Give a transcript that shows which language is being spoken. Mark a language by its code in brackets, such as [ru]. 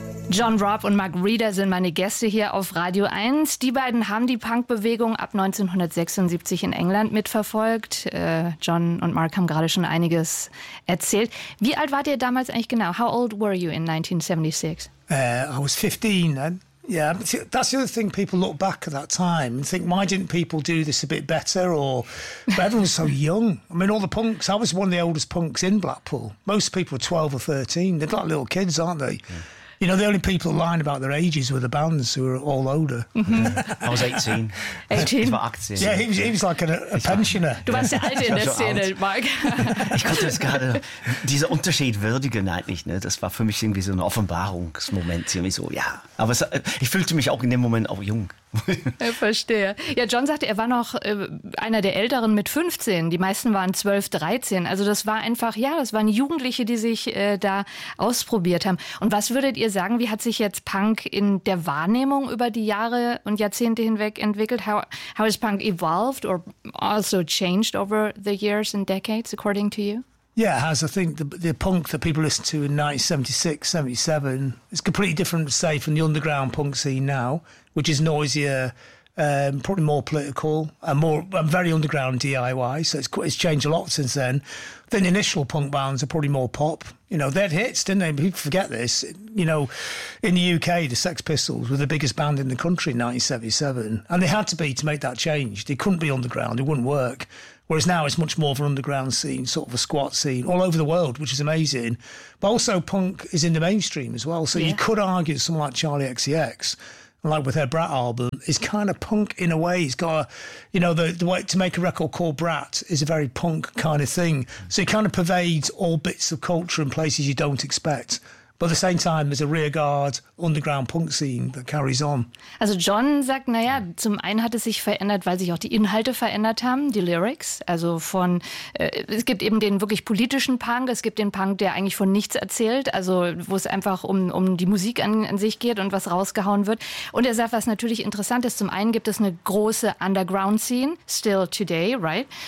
[de] John Robb und Mark Reeder sind meine Gäste hier auf Radio 1. Die beiden haben die Punkbewegung ab 1976 in England mitverfolgt. John und Mark haben gerade schon einiges erzählt. Wie alt wart ihr damals eigentlich genau? [en] How old were you in 1976? I was 15 then. Yeah, that's the other thing. People look back at that time and think, why didn't people do this a bit better? Or, but everyone was so young. I mean, all the punks, I was one of the oldest punks in Blackpool. Most people were 12 or 13. They're like little kids, aren't they? Yeah. You know, the only people lying about their ages were the bands who were all older. Mm-hmm. I was 18. 18? [de] Ich war 18. [en] Yeah, he was like a pensioner. [de] Du warst der Alte in der Szene, Mark. Ich konnte das gerade, dieser Unterschied würdigen eigentlich, ne? Das war für mich irgendwie so ein Offenbarungsmoment. Irgendwie so, ja. Aber ich fühlte mich auch in dem Moment auch jung. Ich verstehe. Ja, John sagte, er war noch einer der Älteren mit 15. Die meisten waren 12, 13. Also das war einfach, ja, das waren Jugendliche, die sich da ausprobiert haben. Und was würdet ihr sagen, wie hat sich jetzt Punk in der Wahrnehmung über die Jahre und Jahrzehnte hinweg entwickelt? [en] How has Punk evolved or also changed over the years and decades, according to you? Yeah, it has. I think the punk that people listen to in 1976, 77, it's completely different, say, from the underground punk scene now, which is noisier, probably more political, and very underground DIY. So it's changed a lot since then. Then the initial punk bands are probably more pop. You know, they had hits, didn't they? People forget this. You know, in the UK, the Sex Pistols were the biggest band in the country in 1977. And they had to be to make that change. They couldn't be underground. It wouldn't work. Whereas now it's much more of an underground scene, sort of a squat scene, all over the world, which is amazing. But also punk is in the mainstream as well. So yeah. You could argue someone like Charlie XCX, like with her Brat album, is kind of punk in a way. He's got a, you know, the way to make a record called Brat is a very punk kind of thing. So it kind of pervades all bits of culture in places you don't expect. But at the same time, there's a rearguard underground punk scene that carries on. [de] Also John sagt, naja, zum einen hat es sich verändert, weil sich auch die Inhalte verändert haben, die Lyrics. Also von, es gibt eben den wirklich politischen Punk, es gibt den Punk, der eigentlich von nichts erzählt, also wo es einfach um die Musik an sich geht und was rausgehauen wird. Und er sagt, was natürlich interessant ist, zum einen gibt es eine große underground scene, [en] still today, right?